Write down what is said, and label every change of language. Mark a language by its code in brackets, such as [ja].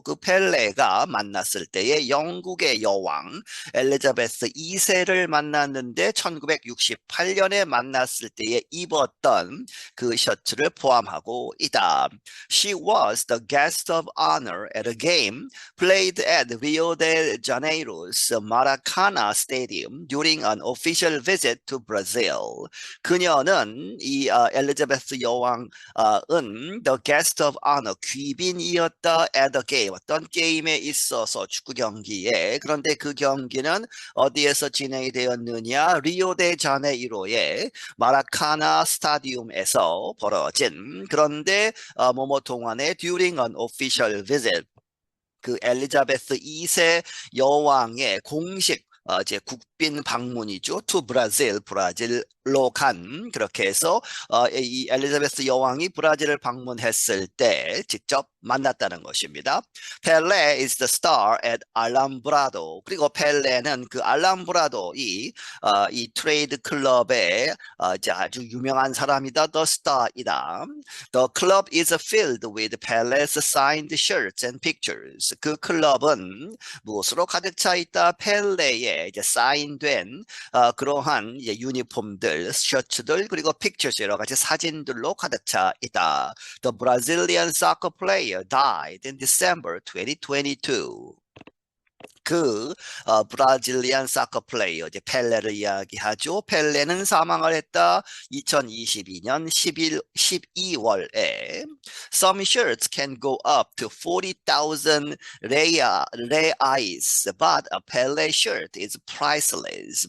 [ko] 그 펠레가 만났을 때에 영국의 여왕 엘리자베스 2세를 만났는데 1968년에 만났을 때에 입었던 그 셔츠를 포함하고 있다. [en] She was the guest of honor at a game played at Rio de Janeiro's Maracana Stadium during an official visit to Brazil. [ko] 그녀는 이 엘리자베스 여왕은 [en] the guest of honor [ko] 귀빈이었다 [en] at a game [ko] 어떤 게임에 있어서 축구 경기에 그런데 그 경기는 어디에서 진행이 되었느냐 리오데자네이로의 마라카나 스타디움에서 벌어진 그런데 모모 동안에 [en] during an official visit [ko] 그 엘리자베스 2세 여왕의 공식 이제 국빈 방문이죠. to 브라질로 간 그렇게 해서 이 엘리자베스 여왕이 브라질을 방문했을 때 직접 만났다는 것입니다. [en] 펠레 is the star at [ko] 알람브라도. 그리고 펠레는 그 알람브라도 이 트레이드 클럽의 이제 아주 유명한 사람이다. [en] the star이다. The club is filled with Pele's signed shirts and pictures. [ko] 그 클럽은 무엇으로 가득 차 있다? 펠레의 이제 사인된 그러한 이제 유니폼들, 셔츠들 그리고 pictures 여러 가지 사진들로 가득 차 있다. [en] The Brazilian soccer player died in December 2022. [ko] 그 브라질리안 사커 플레이어 이제 펠레를 이야기하죠. 펠레는 사망을 했다. 2022년 12월에 [en] Some shirts can go up to 40,000 reais, but a Pele shirt is priceless.